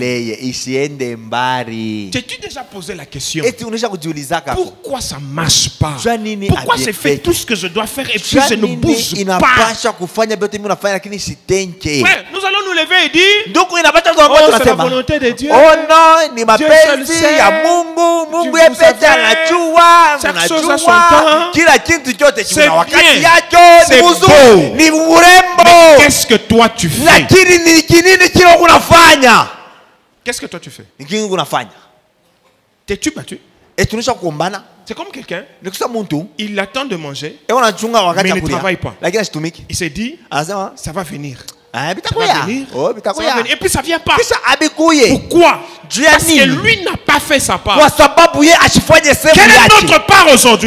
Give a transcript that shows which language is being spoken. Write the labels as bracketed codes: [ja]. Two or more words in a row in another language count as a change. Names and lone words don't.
[fr] T'es-tu déjà posé la question? Pourquoi ça ne marche pas? Pourquoi j'ai fait tout ce que je dois faire et puis je ne bouge pas? Ouais, nous allons nous lever et dire, oh, c'est la volonté de Dieu. Oh non, [sw] ni mapenzi ya Mungu, Mungu yepete anajua, [fr] chaque chose a son temps. [sw] Kila kitu chote kina wakati yake, ni mzuri, ni urembo. [fr] Mais qu'est-ce que toi tu fais? [sw] Lakini ni kinini kile unafanya? [fr] Qu'est-ce que toi tu fais? [sw] Ni kinini unafanya? [fr] T'es-tu battu? [sw] Et tunisha kuombana. [fr] C'est comme quelqu'un, il attend de manger, mais il ne travaille pas. Il s'est dit, ça va venir. Ça va venir. Et puis ça ne vient pas. Pourquoi? Parce que lui n'a pas fait sa part. Quelle est notre part aujourd'hui?